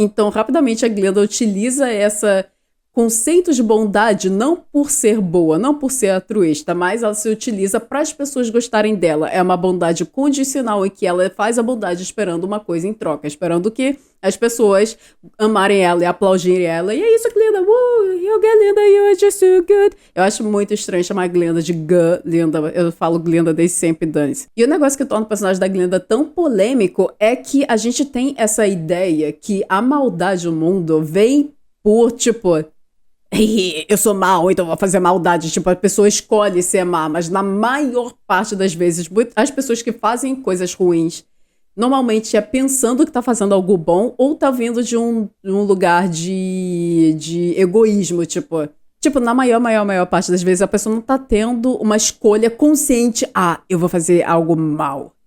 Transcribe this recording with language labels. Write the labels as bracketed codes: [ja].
[pt] Então, rapidamente, a Glinda utiliza esse conceito de bondade não por ser boa, não por ser altruísta, mas ela se utiliza para as pessoas gostarem dela. É uma bondade condicional em que ela faz a bondade esperando uma coisa em troca, esperando que as pessoas amarem ela e aplaudirem ela. E é isso, Glinda. [en] You Glinda, you are just so good. [pt] Eu acho muito estranho chamar a Glinda de Glinda. Eu falo Glinda desde sempre, dane-se. E o negócio que torna o personagem da Glinda tão polêmico é que a gente tem essa ideia que a maldade do mundo vem por, tipo... eu sou mal, então vou fazer maldade. Tipo, a pessoa escolhe ser má, mas na maior parte das vezes, as pessoas que fazem coisas ruins, normalmente é pensando que tá fazendo algo bom ou tá vindo de um lugar de egoísmo, tipo, na maior parte das vezes a pessoa não tá tendo uma escolha consciente, eu vou fazer algo mal.